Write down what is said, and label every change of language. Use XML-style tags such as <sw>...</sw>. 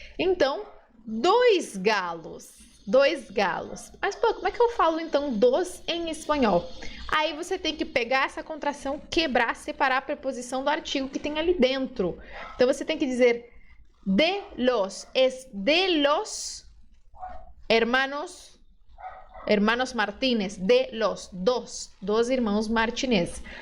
<pt>Então, dois galos. Dois galos. Mas, pô, como é que eu falo, então, dos em espanhol? Aí você tem que pegar essa contração, quebrar, separar a preposição do artigo que tem ali dentro. Então, você tem que dizer de los.</pt> <es>Es de los hermanos Martínez. De los dos irmãos Martínez.</es>